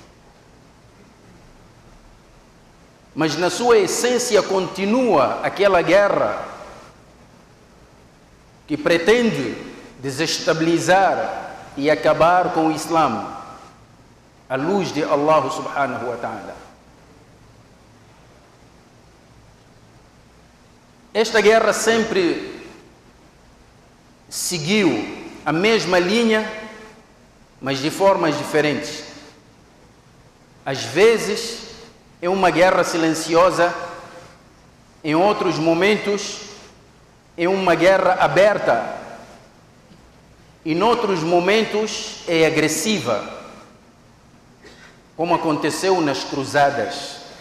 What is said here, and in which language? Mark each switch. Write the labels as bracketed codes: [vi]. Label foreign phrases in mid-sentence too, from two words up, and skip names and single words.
[pt] Mas na sua essência continua aquela guerra que pretende desestabilizar e acabar com o Islã à luz de Allah [ar] سبحانه وتعالى. [pt] Esta guerra sempre seguiu a mesma linha, mas de formas diferentes. Às vezes é uma guerra silenciosa, em outros momentos é uma guerra aberta, e em outros momentos é agressiva, como aconteceu nas cruzadas.